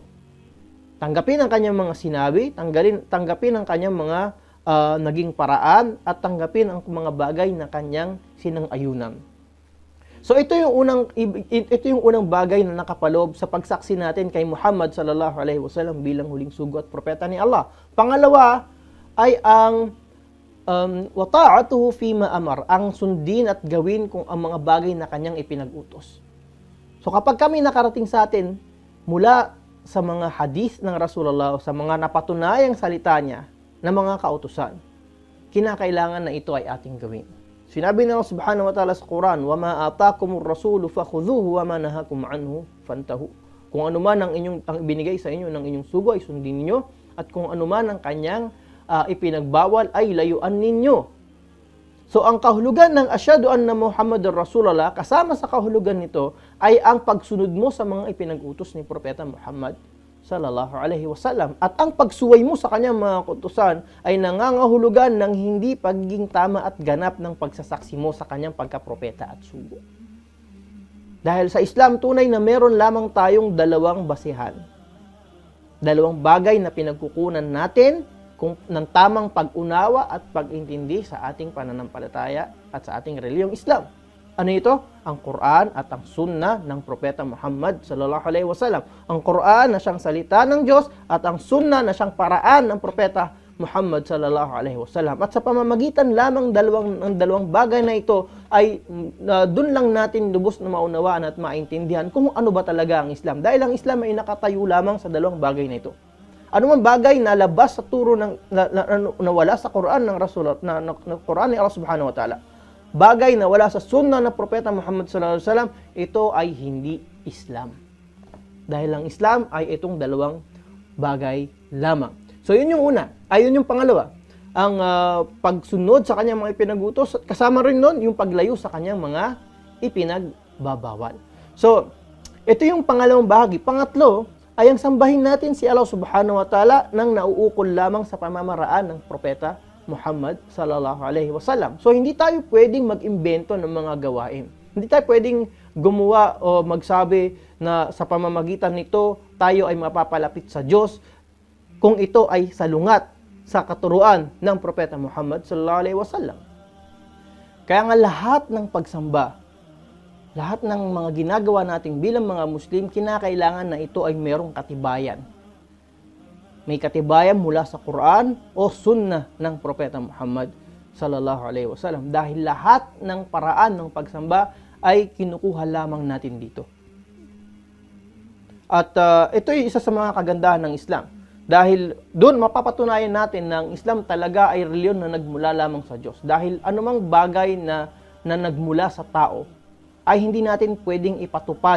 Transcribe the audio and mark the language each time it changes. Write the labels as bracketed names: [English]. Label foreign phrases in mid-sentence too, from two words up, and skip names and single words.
[Filipino] Tanggapin ang kanyang mga sinabi, tanggapin ang kanyang mga naging paraan, at tanggapin ang mga bagay na kanyang sinang-ayunan. So ito yung unang bagay na nakapaloob sa pagsaksi natin kay Muhammad [Arabic] صلى الله عليه وسلم [Filipino] bilang huling sugo at propeta ni Allah. Pangalawa ay ang [Arabic] وطاعته فيما أمر, [Filipino] ang sundin at gawin kung ang mga bagay na kanyang ipinag-utos. So kapag kami nakarating sa atin mula sa mga hadith ng Rasulullah, sa mga napatunayang salita niya na mga kautusan, kinakailangan na ito ay ating gawin. Sinabi ng Allah [Arabic] سبحانه وتعالى [Filipino] sa Quran, [Arabic] وما آتاكم الرسول فخذوه وما نهاكم عنه فانتهوا. [Filipino] Kung ano man ang binigay sa inyo ng inyong sugo ay sundin niyo, at kung ano man ang kanyang ipinagbawal ay layuan ninyo. So ang kahulugan ng [Arabic] أشهد أن محمدا رسول الله, [Filipino] kasama sa kahulugan nito ay ang pagsunod mo sa mga ipinag-utos ni Propeta Muhammad [Arabic] صلى الله عليه وسلم. [Filipino] At ang pagsuway mo sa kanyang mga kautusan ay nangangahulugan ng hindi pagiging tama at ganap ng pagsasaksi mo sa kanyang pagkapropeta at sugo. Dahil sa Islam, tunay na meron lamang tayong dalawang basihan. Dalawang bagay na pinagkukunan natin ng tamang pag-unawa at pag-intindi sa ating pananampalataya at sa ating reliyong Islam. Ano ito? Ang Quran at ang Sunnah ng Propeta Muhammad [Arabic] صلى الله عليه وسلم. [Filipino] Ang Quran na siyang salita ng Diyos at ang Sunnah na siyang paraan ng Propeta Muhammad [Arabic] صلى الله عليه وسلم. [Filipino] At sa pamamagitan lamang ng dalawang bagay na ito ay doon lang natin lubos na maunawaan at maintindihan kung ano ba talaga ang Islam. Dahil ang Islam ay nakatayo lamang sa dalawang bagay na ito. Ano man bagay na labas sa turo na wala sa Quran ng Rasul na Quran ni Allah [Arabic] سبحانه وتعالى, [Filipino] bagay na wala sa Sunnah ng Propeta Muhammad [Arabic] صلى الله عليه وسلم, [Filipino] ito ay hindi Islam. Dahil ang Islam ay itong dalawang bagay lamang. So yun yung una, ayun yung pangalawa, ang pagsunod sa kanyang mga ipinag-utos, at kasama rin nun yung paglayo sa kanyang mga ipinagbabawal. So ito yung pangalawang bahagi. Pangatlo ay ang sambahin natin si Allah [Arabic] سبحانه وتعالى [Filipino] nang nauukol lamang sa pamamaraan ng Propeta Muhammad [Arabic] صلى الله عليه وسلم. [Filipino] So hindi tayo pwedeng mag-imbento ng mga gawain. Hindi tayo pwedeng gumawa o magsabi na sa pamamagitan nito tayo ay mapapalapit sa Diyos kung ito ay salungat sa katuruan ng Propeta Muhammad [Arabic] صلى الله عليه وسلم. [Filipino] Kaya nga lahat ng pagsamba, lahat ng mga ginagawa natin bilang mga Muslim, kinakailangan na ito ay merong katibayan. May katibayan mula sa Quran o Sunnah ng Propeta Muhammad [Arabic] صلى الله عليه وسلم. [Filipino] Dahil lahat ng paraan ng pagsamba ay kinukuha lamang natin dito. At ito ay isa sa mga kagandahan ng Islam. Dahil doon mapapatunayan natin na ang Islam talaga ay reliyon na nagmula lamang sa Diyos. Dahil anumang bagay na nagmula sa tao ay hindi natin pwedeng ipatupad.